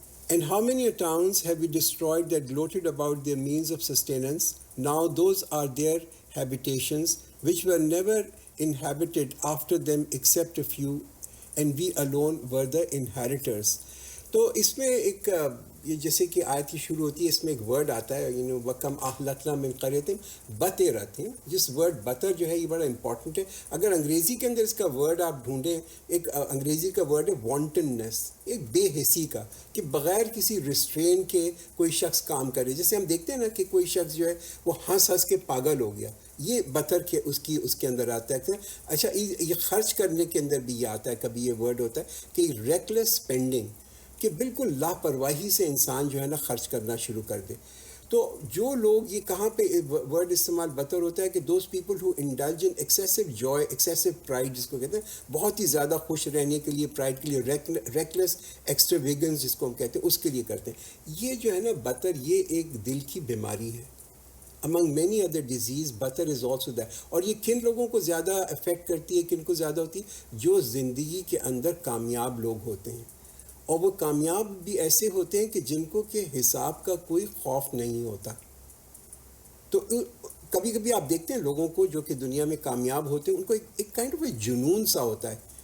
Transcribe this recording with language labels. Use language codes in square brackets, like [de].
[en] And how many towns have we destroyed that gloated about their means of sustenance? Now those are their habitations, which were never inhabited after them except a few, and we alone were the inheritors. [ur] تو اس میں ایک یہ جیسے کہ آیت کی شروع ہوتی ہے، اس میں ایک ورڈ آتا ہے [ar] وَكَمْ أَهْلَكْنَا مِنْ قَرْيَةٍ بَطِرَتٍ. [ur] جس ورڈ بطر جو ہے یہ بڑا امپورٹنٹ ہے. اگر انگریزی کے اندر اس کا ورڈ آپ ڈھونڈیں، ایک انگریزی کا ورڈ ہے وانٹننس، ایک بے حسی کا، کہ بغیر کسی ریسٹرین کے کوئی شخص کام کرے. جیسے ہم دیکھتے ہیں نا کہ کوئی شخص جو ہے وہ ہنس کے پاگل ہو گیا، یہ بطر کے اس کے اندر آتا ہے. اچھا یہ خرچ کرنے کے اندر بھی یہ آتا ہے، کبھی یہ ورڈ ہوتا ہے کہ ریکلیس اسپینڈنگ، کہ بالکل لاپرواہی سے انسان جو ہے نا خرچ کرنا شروع کر دے. تو جو لوگ، یہ کہاں پہ ورڈ استعمال بطر ہوتا ہے کہ [en] those people who indulge in excessive joy, [ur] excessive pride جس کو کہتے ہیں، بہت ہی زیادہ خوش رہنے کے لیے، پرائڈ کے لیے، ریکلیس ایکسٹراویگنس جس کو ہم کہتے ہیں، اس کے لیے کرتے ہیں. یہ جو ہے نا بطر، یہ ایک دل کی بیماری ہے. [en] among many other disease butter is also that. [ur] اور یہ کن لوگوں کو زیادہ افیکٹ کرتی ہے، کن کو زیادہ ہوتی ہے؟ جو زندگی کے اندر کامیاب لوگ ہوتے ہیں. اور وہ کامیاب بھی ایسے ہوتے ہیں کہ جن کو کہ حساب کا کوئی خوف نہیں ہوتا. تو کبھی کبھی آپ دیکھتے ہیں لوگوں کو جو کہ دنیا میں کامیاب ہوتے ہیں، ان کو ایک کائنڈ آف جنون سا ہوتا ہے.